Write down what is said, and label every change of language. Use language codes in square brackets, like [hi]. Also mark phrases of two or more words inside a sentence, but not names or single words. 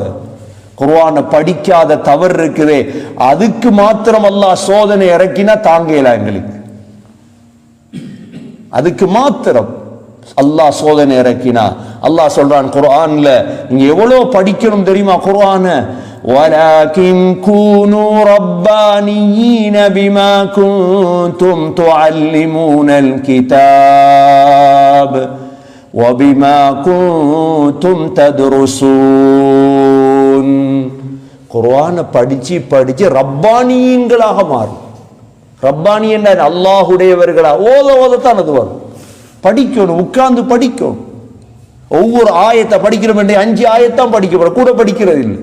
[ta] குர்ஆனை படிக்காத தவறு இருக்குதே, அதுக்கு மாத்திரம் அல்லாஹ் சோதனை இறக்கினா தாங்கல எங்களுக்கு. அதுக்கு மாத்திரம் அல்லாஹ் சோதனை இறக்கினா. அல்லாஹ் சொல்றான் குர்ஆன்ல, நீங்க எவ்வளவு படிக்கணும் தெரியுமா குர்ஆனை? [ar] وَلَكِنْ كُونُوا رَبَّانِيِّينَ بِمَا كُنْتُمْ تُعَلِّمُونَ الْكِتَابَ وَبِمَا كُنْتُمْ تَدْرُسُونَ, [ta] குர்ஆனை படிச்சு படிச்சு ரப்பானியீன்களாக மாறும். ரப்பானி என்ன? அல்லாஹுடையவர்களா ஓத ஓதத்தான் அது வரும். படிக்கணும், உட்கார்ந்து படிக்கணும். ஒவ்வொரு ஆயத்தை படிக்கிறோம் என்று 5 ஆயத்தான் படிக்க கூட படிக்கிறது இல்லை.